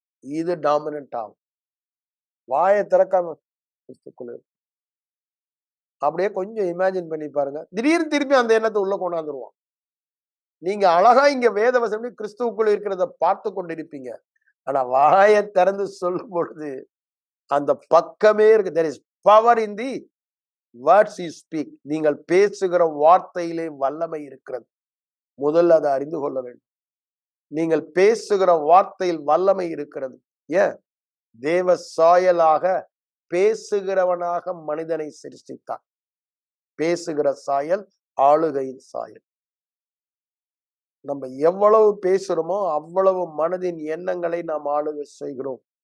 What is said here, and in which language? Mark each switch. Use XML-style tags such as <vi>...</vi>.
<ta>இது டாமினன்ட் ஆகும். வாயை திறக்காம கிறிஸ்துக்குள்ள அப்படியே கொஞ்சம் இமேஜின் பண்ணி பாருங்க. திடீர்னு திருப்பி அந்த எண்ணத்தை உள்ள கொண்டாந்துருவான். நீங்க அழகா இங்க வேத வசனம் கிறிஸ்துவுக்குள்ள இருக்கிறத பார்த்து கொண்டிருப்பீங்க. ஆனா வாயை திறந்து சொல்லும் பொழுது அந்த பக்கமே இருக்கு.</ta> <en>there is power in the words you speak.</en> <ta>நீங்கள் பேசுகிற வார்த்தையிலே வல்லமை இருக்கிறது. முதல்ல அதை அறிந்து கொள்ள வேண்டும். நீங்கள் பேசுகிற வார்த்தையில் வல்லமை இருக்கிறது. ஏன்? தேவ சாயலாக பேசுகிறவனாக மனிதனை சிருஷ்டித்தான். பேசுகிற சாயல் ஆளுகையின் சாயல். நம்ம எவ்வளவு பேசுறோமோ அவ்வளவு மனதின் எண்ணங்களை நாம் ஆளுகை செய்கிறோம்.</ta>